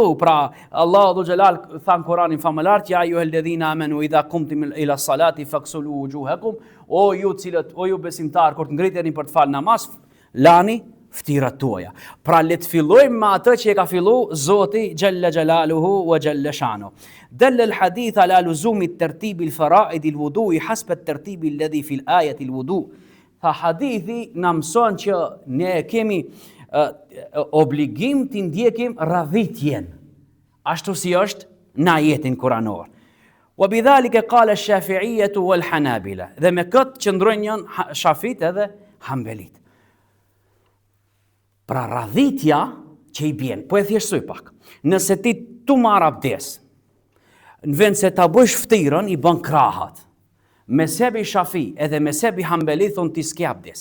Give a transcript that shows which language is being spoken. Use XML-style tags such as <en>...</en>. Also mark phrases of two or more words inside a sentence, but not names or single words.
<sq>Pra Allahu Gjelal thanë Kur'anin famëlart,</sq> <ar>يا أيها الذين آمنوا إذا قمتم إلى الصلاة فاغسلوا وجوهكم,</ar> <sq>o ju besimtar kur të ngriteni për të falë namaz, lani ftirat tuaja. Pra le të fillojmë me atë që e ka fillu Zoti Gjelle</sq> <ar>جل جلاله وجل شأنه. دل الحديث على لزوم الترتيب الفرائض الوضوء حسب الترتيب الذي في الآية الوضوء'.</ar> <sq>Tha hadithi na mëson që ne kemi obligim të ndjekim radhitjen, ashtu si është në ajetin kuranor.</sq> <ar>وبذلك قال الشافعية والحنابلة.</ar> <sq>Dhe me këtë qëndrojnë janë Shafit edhe Hanbelit. Pra radhitja që i bjen, po e thjeshtoj pak. Nëse ti tu marr abdes, në vend se ta bësh ftyrën i bën krahat. Mezhebi Shafi edhe mezhebi Hanbeli thonë ti s'ke abdes.</sq>